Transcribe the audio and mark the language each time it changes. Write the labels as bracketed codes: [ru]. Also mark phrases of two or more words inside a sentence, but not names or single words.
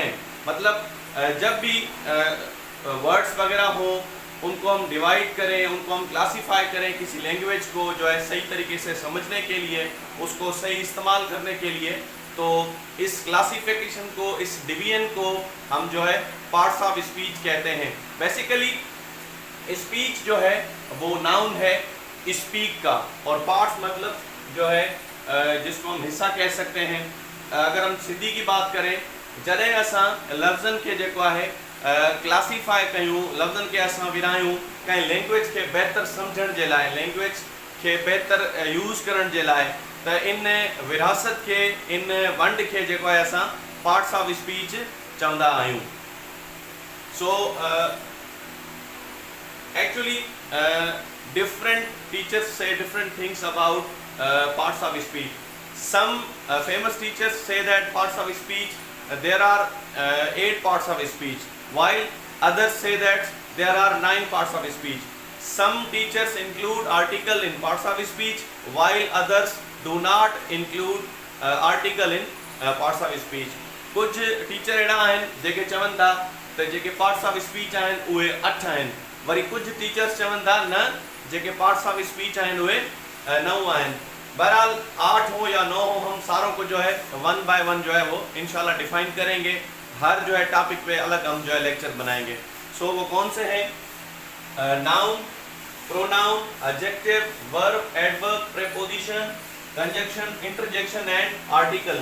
[hi] मतलब जब भी वर्ड्स वगैरह हो उनको हम डिवाइड करें, उनको हम क्लासीफाई करें किसी लैंग्वेज को जो है सही तरीके से समझने के लिए, उसको सही इस्तेमाल करने के लिए, तो इस क्लासिफिकेशन को, इस डिवीजन को हम जो है [en] parts of speech [hi] कहते हैं. बेसिकली स्पीच जो है वो नाउन है स्पीक का, और पार्ट्स मतलब जो है जिसको हम हिस्सा कह सकते हैं. अगर हम सिंधी की बात करें, [sd] जॾहिं असां लफ़्ज़नि खे जेको आहे क्लासीफाई कयूं, लफ़्ज़नि खे असां विरायूं कंहिं लैंग्वेज खे बहितर सम्झण जे लाइ, लैंग्वेज खे बहितर यूज़ करण जे लाइ, त इन विरासत खे, इन वंड खे जेको आहे असां [en] parts of speech [sd] चवंदा आहियूं. [en] so actually different teachers say different things about parts of speech. Some famous teachers say that parts of speech there are 8 parts of speech, while others say that there are 9 parts of speech. Some teachers include article in parts of speech, while others do not include article in parts of speech. [sd] कुछ टीचर अहिड़ा आहिनि जेके चवनि था त जेके [en] parts of speech [sd] आहिनि उहे 8 आहिनि, वरी कुछ टीचर्स चवनि था न जेके [en] parts of speech [sd] आहिनि उहे 9 आहिनि. [hi] बहरहाल 8 हो या 9 हो, हम सारों को जो है [en] 1 by 1 [hi] जो है वो इंशाल्लाह डिफाइन करेंगे. हर जो है टॉपिक पे अलग हम जो है लेक्चर बनाएंगे. सो वो कौन से हैं? [en] noun, pronoun, adjective, verb, adverb, preposition, conjunction, interjection and article.